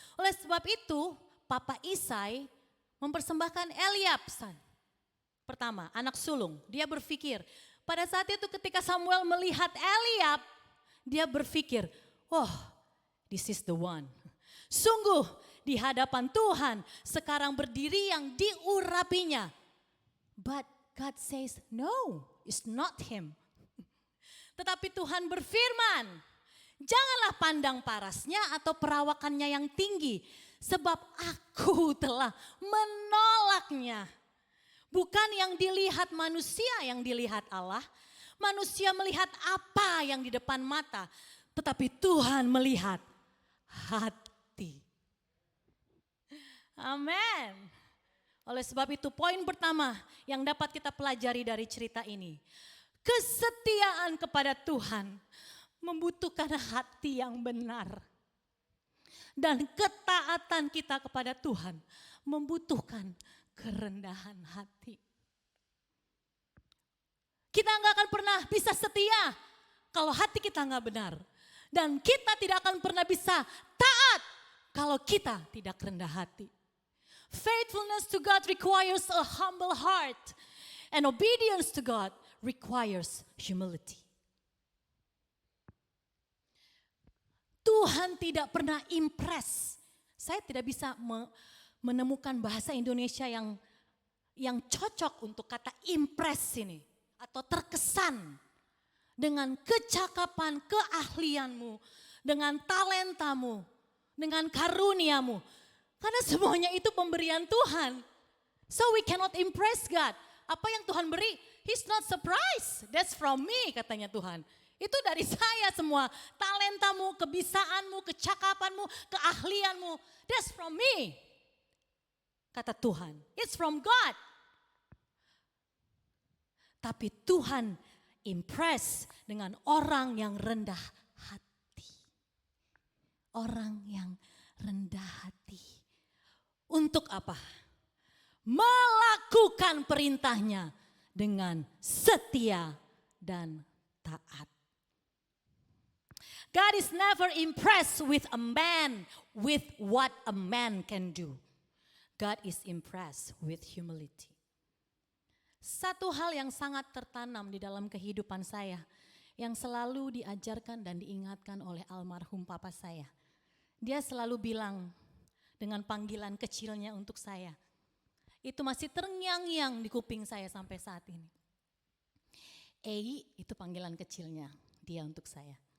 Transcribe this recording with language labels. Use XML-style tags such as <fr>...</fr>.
<id>Oleh sebab itu, Papa Isai mempersembahkan Eliab. Pertama, anak sulung. Dia berpikir Pada saat itu ketika Samuel melihat Eliab, dia berpikir, oh,</id> <en>this is the one.</en> <id>Sungguh di hadapan Tuhan sekarang berdiri yang diurapinya.</id> <en>But God says, no, it's not him.</en> <id>Tetapi Tuhan berfirman, janganlah pandang parasnya atau perawakannya yang tinggi, sebab aku telah menolaknya. Bukan yang dilihat manusia, yang dilihat Allah. Manusia melihat apa yang di depan mata, tetapi Tuhan melihat hati. Amin. Oleh sebab itu poin pertama yang dapat kita pelajari dari cerita ini. Kesetiaan kepada Tuhan membutuhkan hati yang benar. Dan ketaatan kita kepada Tuhan membutuhkan kerendahan hati. Kita nggak akan pernah bisa setia kalau hati kita nggak benar. Dan kita tidak akan pernah bisa taat kalau kita tidak rendah hati.</id> <en>Faithfulness to God requires a humble heart. And obedience to God requires humility.</en> <id>Tuhan tidak pernah impress. Saya tidak bisa menemukan bahasa Indonesia yang cocok untuk kata impress ini. Atau terkesan dengan kecakapan, keahlianmu, dengan talentamu, dengan karuniamu. Karena semuanya itu pemberian Tuhan.</id> <en>So we cannot impress God.</en> <id>Apa yang Tuhan beri,</id> <en>He's not surprised. That's from me,</en> <id>katanya Tuhan. Itu dari saya semua. Talentamu, kebisaanmu, kecakapanmu, keahlianmu.</id> <en>That's from me.</en> <id>Kata Tuhan.</id> <en>It's from God.</en> <id>Tapi Tuhan impress dengan orang yang rendah hati. Orang yang rendah hati. Untuk apa? Melakukan perintahnya dengan setia dan taat.</id> <en>God is never impressed with a man with what a man can do. God is impressed with humility.</en> <id>Satu hal yang sangat tertanam di dalam kehidupan saya, yang selalu diajarkan dan diingatkan oleh almarhum papa saya. Dia selalu bilang dengan panggilan kecilnya untuk saya. Itu masih terngiang-ngiang di kuping saya sampai saat ini. Ei, itu panggilan kecilnya dia untuk saya.</id>